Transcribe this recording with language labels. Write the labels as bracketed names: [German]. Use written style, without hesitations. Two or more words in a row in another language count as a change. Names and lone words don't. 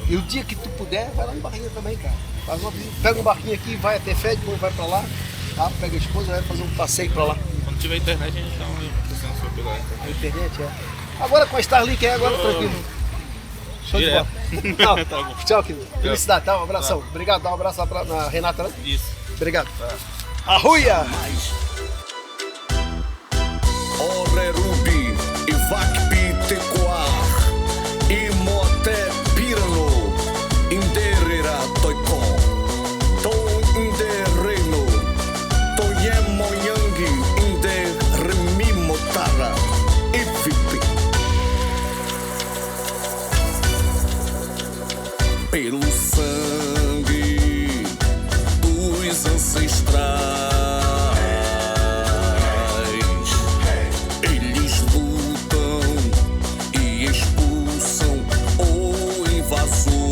[Portuguese] E o dia que tu puder, vai lá no Barrinha também, cara. Faz uma visita, pega um barquinho aqui, vai até fé, depois vai pra lá. Tá? Pega a esposa, vai fazer um passeio pra lá. Quando tiver internet, a gente dá uma licença pela internet. A internet, Agora com a Starlink, agora tranquilo. Show de bola. Tá bom. Tchau, querido. Felicidade, tá? Um abração. Obrigado, dá um abraço lá na Renata, né? Isso. Obrigado. Arruia! Ore Rubi, Ivak Pitecoar, Imote Pirano, Inderera Toikon, Ton Inderreno, Toyemoyangi, Inderremimotara, Ifipi. Pelo sangue dos ancestrais, eles lutam e expulsam o invasor.